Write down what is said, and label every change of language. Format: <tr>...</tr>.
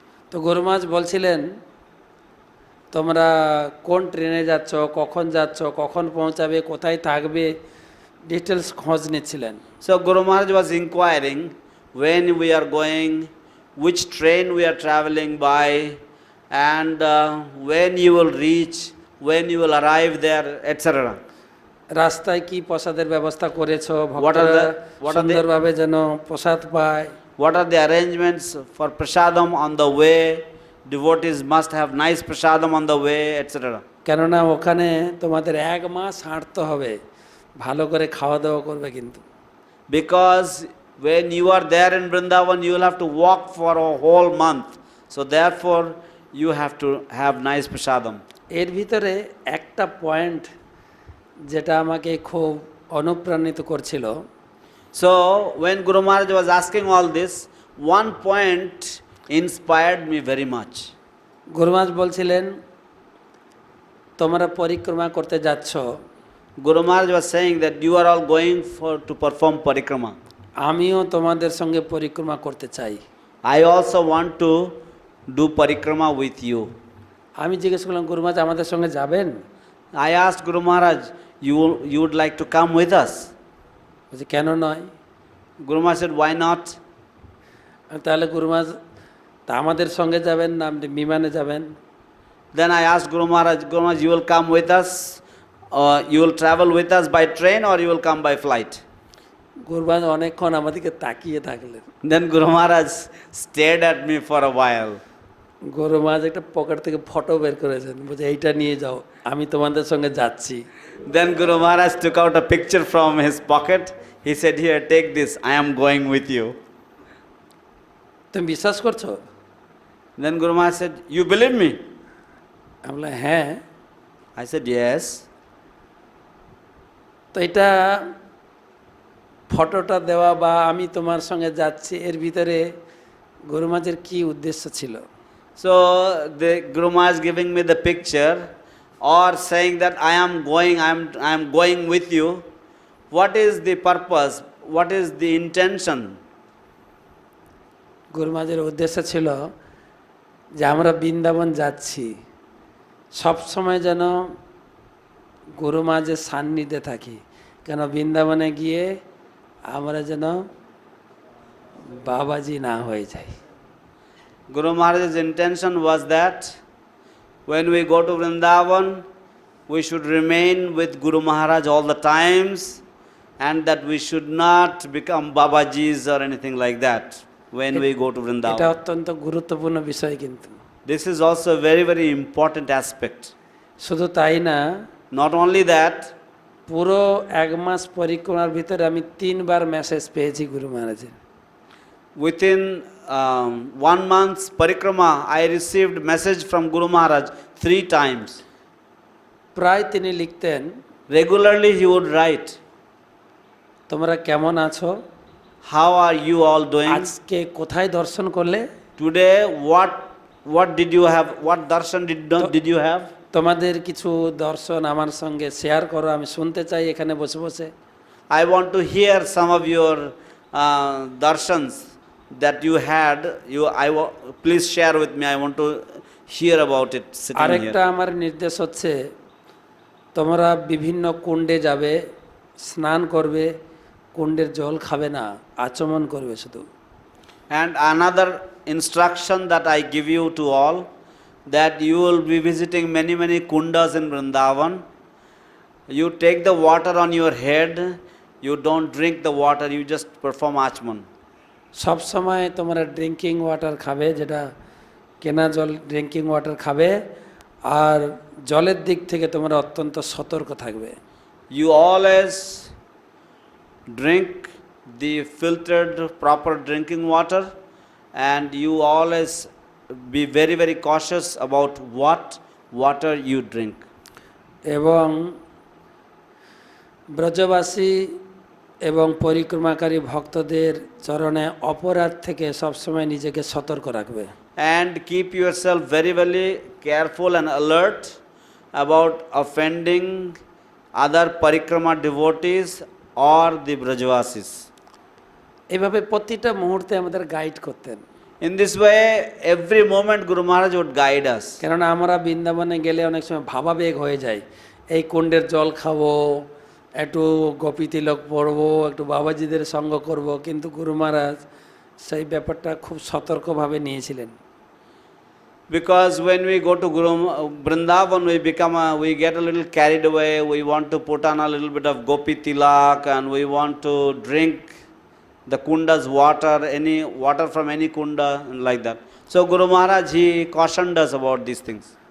<bn>তো গুরু মহারাজ বলছিলেন তোমরা কোন ট্রেনে যাচ্ছ, কখন যাচ্ছ, কখন পৌঁছাবে, কোথায় থাকবে, ডিটেলস খোঁজ নিচ্ছিলেন।</bn> <en>So Guru Maharaj was inquiring when we are going, which train we are traveling by, and when you will reach, when you will arrive there, etc.</en> <bn>রাস্তায় কি প্রসাদের ব্যবস্থা করেছো,</bn> <en>What are</en> <bn>ভক্তরা</bn> <en>the-</en> <bn>সুন্দরভাবে যেন প্রসাদ পায়।</bn> <en>What are the arrangements for prasadam on the way? Devotees must have nice prasadam on the way, etc.</en> <bn>কেননা ওখানে তোমাদের 1 মাস হাঁটতে হবে, ভালো করে খাওয়া দাওয়া করবে কিন্তু।</bn> <en>Because when you are there in Vrindavan, you will have to walk for a whole month. So therefore, you have to have nice prasadam.</en> <bn>এর ভিতরে একটা পয়েন্ট যেটা আমাকে খুব অনুপ্রাণিত করছিল,</bn> <en>So when Guru Maharaj was asking all this, one point inspired me very much.</en> <bn>গুরু মহারাজ বলছিলেন তোমরা পরিক্রমা করতে যাচ্ছ,</bn> <en>Guru Maharaj was saying that you are all going to perform parikrama.</en> <bn>আমিও তোমাদের সঙ্গে পরিক্রমা করতে চাই।</bn> <en>I also want to do parikrama with you.</en> <bn>আমি জিজ্ঞেস করলাম গুরু মহারাজ আমাদের সঙ্গে যাবেন?</bn> <en>I asked Guru Maharaj, you would like to come with us?</en> <bn>বলছে কেন নয়?</bn> <en>Guru Maharaj said, why not?</en> <bn>তাহলে গুরু মহারাজ তা আমাদের সঙ্গে যাবেন না আপনি বিমানে যাবেন?</bn> <en>Then I asked Guru Maharaj, you will come with us, or you will travel with us by train, or you will come by flight?</en> <bn>গুরু মহারাজ অনেকক্ষণ আমাদেরকে তাকিয়ে থাকলেন।</bn> <en>Then Guru Maharaj stared at me for a while.</en> <bn>গুরু মহারাজ একটা pocket থেকে photo বের করেছেন, বলছে এইটা নিয়ে যাও, আমি তোমাদের সঙ্গে যাচ্ছি।</bn> <en>Then Guru Maharaj took out a picture from his pocket. He said, here, take this, I am going with you.</en> <bn>তুমি বিশ্বাস করছো?</bn> <en>Then Guru Maharaj said, you believe me?</en> <bn>আমি বললাম হ্যাঁ।</bn> <en>I said, yes.</en> <bn>তো এটা ফটোটা দেওয়া বা আমি তোমার সঙ্গে যাচ্ছি এর ভিতরে গুরু মহারাজের কি উদ্দেশ্য ছিল?</bn> <en>So the Guru Maharaj giving me the picture or saying that I am going with you. What is the purpose? What is the intention?</en> <bn>গুরু মহারাজের উদ্দেশ্য ছিল যে আমরা বৃন্দাবন যাচ্ছি, সব সময় যেন গুরু মহারাজের সান্নিধ্যে থাকি, কেন বৃন্দাবনে গিয়ে আমরা যেন বাবাজি না হয়ে যাই।</bn> <en>Guru Maharaj's intention was that when we go to Vrindavan, we should remain with Guru Maharaj all the times, and that we should not become Babajis or anything like that when we go to</en> <bn>এটা</bn> <en>Vrindavan.</en> <bn>অত্যন্ত গুরুত্বপূর্ণ বিষয় কিন্তু।</bn> <en>This is also a very, very important aspect.</en> <bn>শুধু তাই না,</bn> <en>Not only that,</en> <bn>পুরো 1 মাস পরিক্রমার ভিতরে আমি 3 বার মেসেজ পেয়েছি গুরু মহারাজের।</bn> <en>within 1 month's parikrama, I received message from Guru Maharaj 3 times.</en> <bn>প্রায় তিনি লিখতেন,</bn> <en>Regularly he would write,</en> <bn>তোমরা কেমন আছো,</bn> <en>how are you all doing?</en> <bn>আজকে কোথায় দর্শন করলে,</bn> <en>Today, what did you have? What darshan did you have?</en> <bn>তোমাদের কিছু দর্শন আমার সঙ্গে শেয়ার করো, আমি শুনতে চাই এখানে বসে বসে।</bn> <en>I want to hear some of your darshans that you had. Please share with me. I want to hear about it sitting</en> <bn>আরেকটা</bn> <en>here.</en> <bn>আমার নির্দেশ হচ্ছে তোমরা বিভিন্ন কুণ্ডে যাবে, স্নান করবে, কুণ্ডের জল খাবে না, আচমন করবে শুধু।</bn> <en>And another instruction that I give you to all, that you will be visiting many, many kundas in Vrindavan. You take the water on your head, you don't drink the water, you just perform achman.</en> <bn>সব সময় তোমরা</bn> <en>drinking water</en> <bn>খাবে, যেটা কেনা জল drinking water খাবে, আর জলের দিক থেকে তোমরা অত্যন্ত সতর্ক থাকবে।</bn> <en>You always drink the filtered proper drinking water, and you always be very, very cautious about what water you drink.</en> <bn>এবং ব্রজবাসী এবং পরিক্রমাকারী ভক্তদের চরণে অপরাধ থেকে সবসময় নিজেকে সতর্ক রাখবে।</bn> <en>And keep yourself very, very careful and alert about offending other parikrama devotees or the Brajavasis.</en> <bn>এভাবে প্রতিটা মুহূর্তে আমাদের গাইড করতেন।</bn> <en>In this way, every moment Guru Maharaj would guide us.</en> <bn>কেননা আমরা বৃন্দাবনে গেলে অনেক সময় ভাবাবেগ হয়ে যায়, এই কুণ্ডের জল খাবো, একটু গোপী তিলক পড়বো, একটু বাবাজিদের সঙ্গ করব, কিন্তু গুরু মহারাজ সেই ব্যাপারটা খুব সতর্কভাবে নিয়েছিলেন।</bn> <en>Because when we go to Vrindavan, we get a little carried away. We want to put on a little bit of gopi tilak, and we want to drink the kunda's water, any water from any kunda, and like that. So Guru Maharaj, he cautioned us about these things.</en>